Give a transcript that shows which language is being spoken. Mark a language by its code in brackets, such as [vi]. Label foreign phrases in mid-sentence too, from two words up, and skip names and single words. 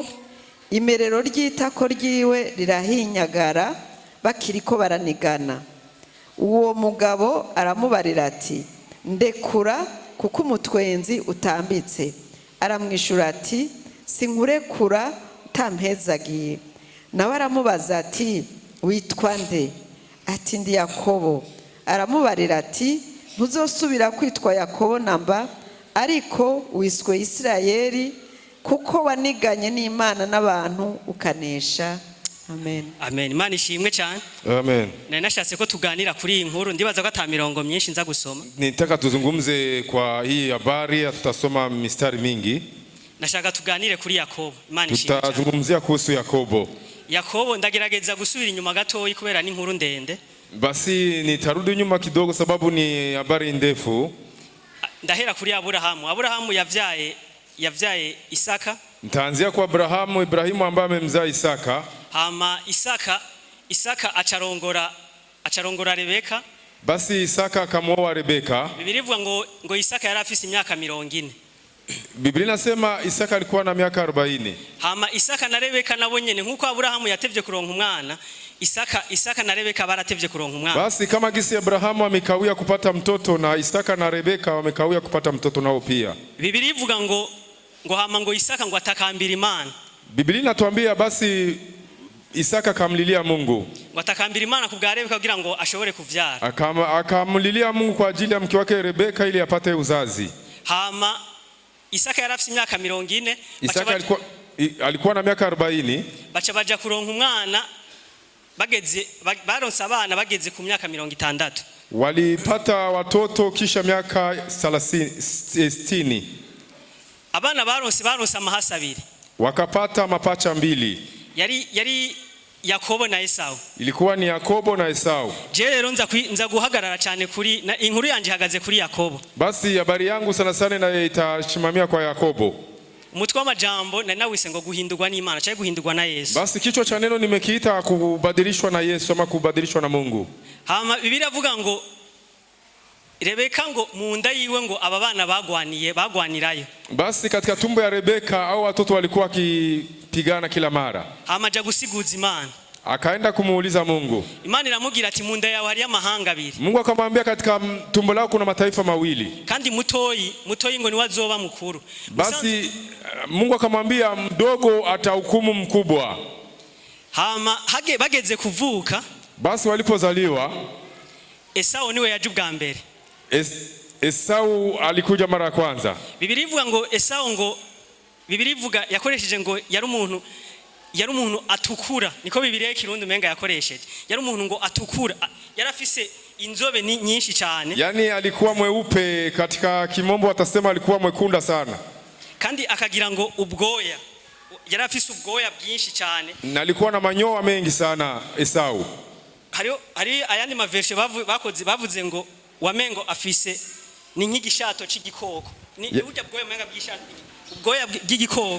[rn] Imerero ry'itako ryiwe rirahinyagara bakiriko baranigana. Uwo mugabo aramubarira ati ndekura kuko umutwenzi utambitse. Aramwishura ati sinkurekura utampezagiye. Nawe aramubaza ati witwa nde? Ati ndi Yakobo. Aramubarira ati ntuzosubira kwitwa Yakobo namba ariko wiswe Isirayeli kuko waniganye n'Imana n'abantu ukanesha. Amen. Amen. Imana ishimwe cyane. Amen. Na nashatse ko tuganira kuri iyi nkuru ndibaza ko atamirongo myinshi nza gusoma. [sw] Nitaka tuzungumze kwa hii habari, tutasoma mistari mingi. [rn] Nashaka tuganire kuri Yakobo. Imana ishimwe. [sw] Tutazungumzia kuhusu Yakobo. [rn] Yakobo ndagerageza gusubira inyuma gatoyi kubera ni nkuru ndende. [sw] Basi nitarudi nyuma kidogo sababu ni habari ndefu. [rn] Ndahera kuri Aburahamu. Aburahamu yavyaye Isaka. [sw] Nitaanzia kwa Abrahamu, Ibrahimu ambaye amemzaa Isaka. [rn] Hama Isaka acarongora Rebeka. [sw] Basi Isaka akamwoa Rebeka. [rn] Biblia ivuga ngo Isaka yari afise imyaka 40. [sw] Biblia inasema Isaka alikuwa na miaka 40. [rn] Hama Isaka na Rebeka nabo nyene nkuko Aburahamu yatevye kuronka umwana, Isaka na Rebeka baratevye kuronka umwana. [sw] Basi kama gisi Abrahamu amekawia kupata mtoto na Isaka na Rebeka wamekawia kupata mtoto nao pia. [rn] Biblia ivuga ngo hama ngo Isaka ngo atakambira Imana. [sw] Biblia inatuambia basi Isaka akamlilia Mungu. [rn] Ngo atakambira Imana kubwa Rebeka kugira ngo ashobore kuvyara. [sw] Akamlilia Mungu kwa ajili ya mke wake Rebeka ili apate uzazi. [rn] Hama Isaka yari afite imyaka 40. [sw] Isaka alikuwa na miaka 40. [rn] Baca baja kuronka umwana baronse abana bageze ku myaka 60. [sw] Walipata watoto kisha miaka 60. [rn] Abana baronse amahasa 2. [sw] Wakapata mapacha 2. [rn] Yari Yakobo na Esau. [sw] Ilikuwa ni Yakobo na Esau. [rn] Je rero nza guhagarara cyane kuri inkuru yanje hagaze kuri Yakobo. [sw] Basi habari yangu sana sana na itashimamia kwa Yakobo. [rn] umutwe w'amajambo na nawise ngo guhindurwa n'Imana cyangwa guhindurwa na Yesu. [sw] Basi kichwa cha neno nimekiita kubadilishwa na Yesu ama kubadilishwa na Mungu. [rn] Hama Biblia avuga ngo Rebeka ngo munda yiwe ngo aba bana bagwanirayo. [sw] Basi katika tumbo ya Rebeka au watoto walikuwa wakipigana kila mara. [rn] Hamaja gusiguza Imana. [sw] Akaenda kumuuliza Mungu. [rn] Imana iramubwira ati munda yawe hari amahanga abiri. [sw] Mungu akamwambia katika tumbo lako kuna mataifa mawili. [rn] Kandi mutoyi ngo niwe azoba mukuru. [sw] Basi Mungu akamwambia mdogo atahukumu mkubwa. [rn] Hama bageze kuvuka. [sw] Basi walipozaliwa [rn] Esau niwe yaje ubwa mbere. [sw] Esau alikuja mara ya kwanza. [rn] Biblia ivuga ngo Esau ngo Biblia ivuga yakoresheje ngo yari umuntu atukura, niko Biblia y'ikirundi menga yakoresheje. Yari umuntu ngo atukura, yari afise inzobe nyinshi cyane. [sw] Yani alikuwa mweupe, katika kimombo watasema alikuwa mwekunda sana. [rn] Kandi akagira ngo ubwoya, yari afise ubwoya bwinshi cyane. [sw] Na alikuwa na manyoya mengi sana Esau. [rn] Hari ayandi mavershe bavuze ngo wamengo afise ni nk'igishato c'igikoko. Ni burya bwoya menga bw'ishato, ubwoya bw'igikoko.